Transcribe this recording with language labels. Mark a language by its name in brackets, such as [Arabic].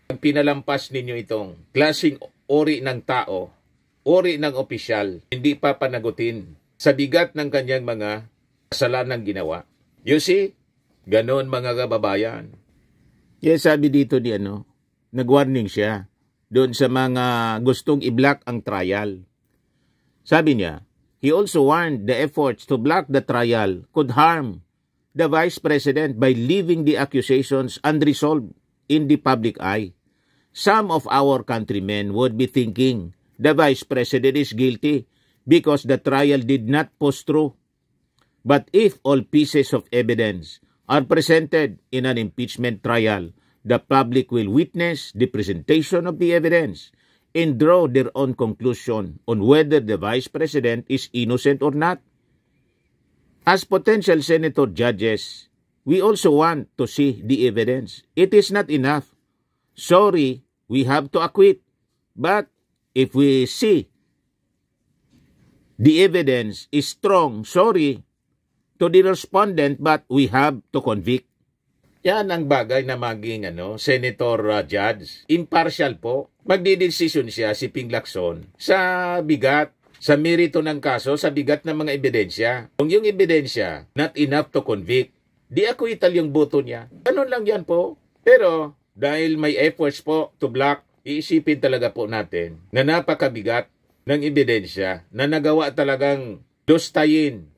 [Filipino] Ang pinalampas ninyo itong klaseng uri ng tao, uri ng opisyal, hindi pa panagutin sa bigat ng kanyang mga kasalanang ginawa. [English] You see? [Filipino] Gano'n mga kababayan. Yes, sabi dito ni nag-warning siya doon sa mga gustong i-block ang trial. Sabi niya, [English] he also warned the efforts to block the trial could harm the Vice President by leaving the accusations unresolved in the public eye. Some of our countrymen would be thinking the Vice President is guilty because the trial did not push through. But if all pieces of evidence are presented in an impeachment trial, the public will witness the presentation of the evidence and draw their own conclusion on whether the Vice President is innocent or not. As potential senator judges, we also want to see the evidence. It is not enough. Sorry, we have to acquit. But if we see the evidence is strong, sorry to the respondent, but we have to convict. [Filipino] Yan ang bagay na maging senator judge. Impartial po. Magdidesisyon siya si Ping Lacson sa bigat, sa merito ng kaso, sa bigat ng mga ebidensya. Kung yung ebidensya [English] not enough to convict, [Filipino] di acquittal yung boto niya. Ganun lang yan po. Pero dahil may efforts po [English] to block, [Filipino] iisipin talaga po natin na napakabigat ng ebidensya na nagawa talagang dostayin.